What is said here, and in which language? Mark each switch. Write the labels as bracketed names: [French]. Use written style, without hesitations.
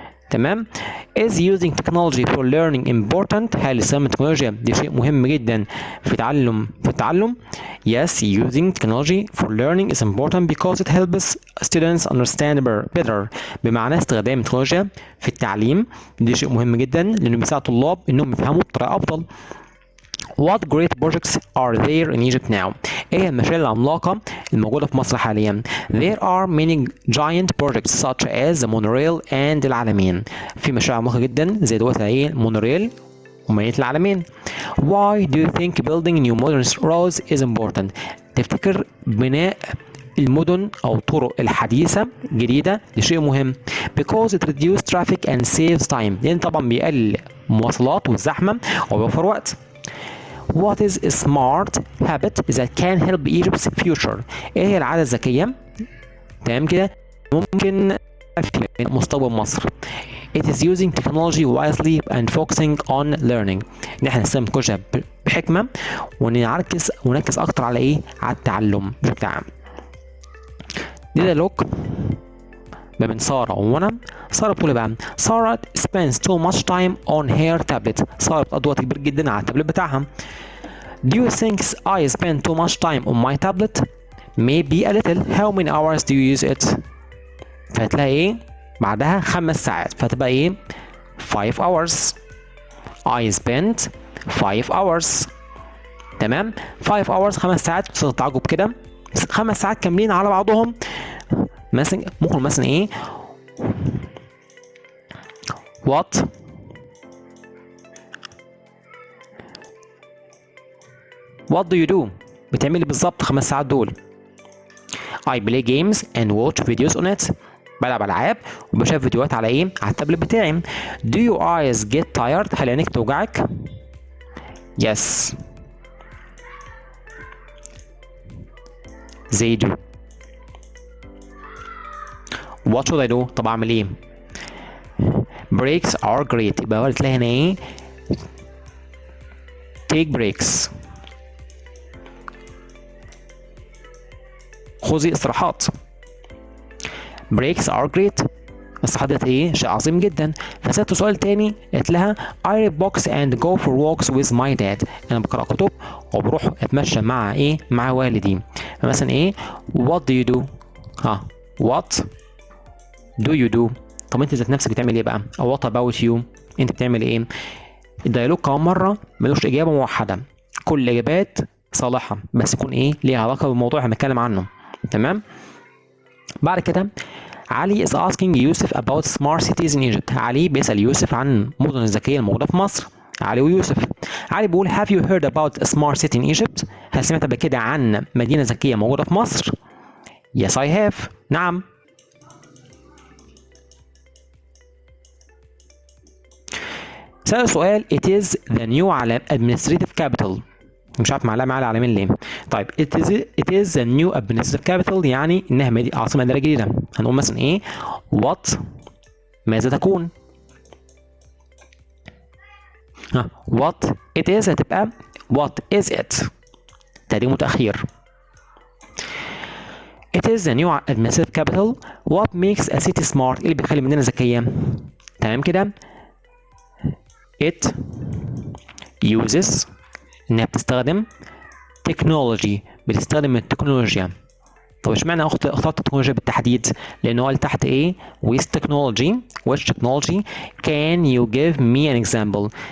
[Arabic] تمام. [English] Is using technology for learning important؟ [Arabic] هل استخدام التكنولوجيا دي شيء مهم جدا في التعلم؟ [English] Yes, using technology for learning is important because it helps students understand better. [Arabic] بمعنى استخدام التكنولوجيا في التعليم دي شيء مهم جدا لأنه بيساعد الطلاب إنهم يفهموا بطريقة أفضل. [English] What great projects are there in Egypt now؟ [Arabic] ايه هي المشاريع العملاقة الموجودة في مصر حاليا؟ [English] There are many giant projects such as the monorail and العلمين. [Arabic] في مشاريع عملاقة جدا زي دلوقتي المونوريل ومدينة العلمين. [English] Why do you think building new modern roads is important؟ [Arabic] تفتكر بناء المدن أو الطرق الحديثة جديدة دي شيء مهم. [English] Because it reduces traffic and saves time. [Arabic] لأن طبعا بيقلل المواصلات والزحمة وبيوفر وقت. [English] What is a smart habit that can help Egypt's future؟ [Arabic] ايه هي العادة الذكية تمام كده ممكن في مستقبل مصر؟ [English] It is using technology wisely and focusing on learning. [Arabic] ان احنا نستخدم التكنولوجيا بحكمة ونركز اكتر على على التعلم بشكل عام. دي لوك ما بين سارة ومنى. سارة بتقول بقى سارة [English] spends too much time on her tablet. [Arabic] سارة بتقضي وقت كبير جدا على التابلت بتاعها. [English] Do you think I spend too much time on my tablet؟ Maybe a little. How many hours do you use it؟ [Arabic] فهتلاقي بعدها 5 ساعات فتبقى [English] 5 hours. I spent 5 hours. [Arabic] تمام 5 hours 5 ساعات بصيغة تعجب كده 5 ساعات كاملين على بعضهم. مثلا ممكن مثلا [English] What do you do؟ [Arabic] بتعملي بالظبط 5 ساعات دول. [English] I play games and watch videos on it. [Arabic] بلعب ألعاب وبشاهد فيديوهات على على التابلت بتاعي. [English] Do your eyes get tired؟ [Arabic] هل عينيك توجعك؟ [English] Yes. They do. What should I do؟ [Arabic] طب أعمل [English] Breaks are great. [Arabic] يبقى هو تلاقي هنا [English] take breaks. [Arabic] فوزي استراحات. [English] breaks are great. [Arabic] الصراحة ديت ايه شيء عظيم جدا. فسألت سؤال تاني قلت لها [English] I read books and go for walks with my dad. [Arabic] انا بقرأ كتب وبروح اتمشى مع ايه مع والدي. فمثلا ايه [English] what do you do؟ [Arabic] what do you do؟ طب انت ذات نفسك بتعمل ايه بقى؟ او [English] what about you؟ [Arabic] انت بتعمل ايه؟ الديالوج كمان مرة ملوش اجابة موحدة، كل الاجابات صالحة بس يكون ايه ليها علاقة بالموضوع اللي هنتكلم عنه. تمام؟ بعد كده [English] علي is asking يوسف about smart cities in Egypt. [Arabic] علي بيسأل يوسف عن المدن الذكية الموجودة في مصر. علي ويوسف. علي بيقول [English] have you heard about a smart city in Egypt؟ [Arabic] هل سمعت قبل كده عن مدينة ذكية موجودة في مصر؟ [English] yes I have. [Arabic] نعم. سأل سؤال [English] it is the new administrative capital. [Arabic] مش عارف معلقة العالمين ليه. طيب [English] it is the new administrative capital [Arabic] يعني انها عاصمة إدارية جديدة. هنقول مثلا ايه what ماذا تكون. [English] what it is [Arabic] هتبقى [English] what is it [Arabic] تقديم متأخير. [English] it is the new administrative capital. what makes a city smart [Arabic] اللي بيخلي المدينة ذكية. تمام كده. [English] it uses [Arabic] انها بتستخدم technology بتستخدم التكنولوجيا. طب اشمعنى اخترت التكنولوجيا بالتحديد؟ لان هو اللي تحت ايه [English] with technology which technology can you give me an example.